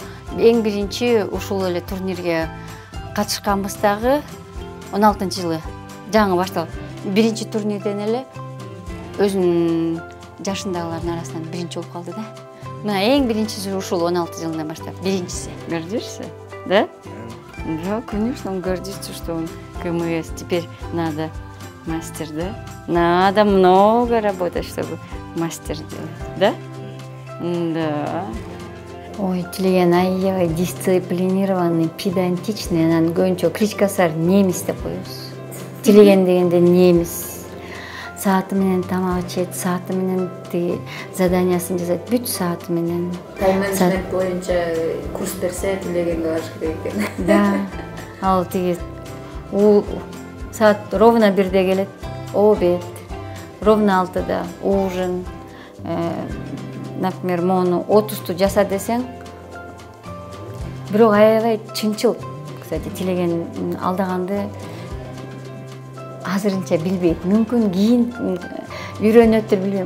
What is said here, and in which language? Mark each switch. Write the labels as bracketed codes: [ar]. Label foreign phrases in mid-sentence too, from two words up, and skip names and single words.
[ky] Эң биринчи ушул эле турнирге катышканбыз 16 жылы. Жаңы башталып. Биринчи турнирден эле өзүнүн жашындагылардын арасынан биринчи болуп калды да. Мына эң биринчиси ушул 16 жылдан баштап. Биринчиси. [ru] Гордишься? Да? Да, конечно, он гордится, что он КМС. Теперь надо мастер, да? Надо много работать, чтобы мастер делать. Да? Да. [ky] Ой, Тилеген аябай [ru] дисциплинированный, педантичный, [ky] анан көбүнчө кличкасы бар немис деп коебуз. Тилеген дегенде немис. Сааты менен тамак ичет, сааты менен заданиясын жазат, бүт сааты менен. Тайм-менеджмент боюнча курс берсе, Тилегенге барыш керек экен. Да. Ал саат ровно 1-де келет, [ru] обед, ровно 6-да ужин. [ky] Например, мону 30-ту жаса десең, бирок аябай чынчыл. Кстати, Тилеген алдаганды азырынча билбейт. Мүмкүн кийин үйрөнөттүр, билбейм.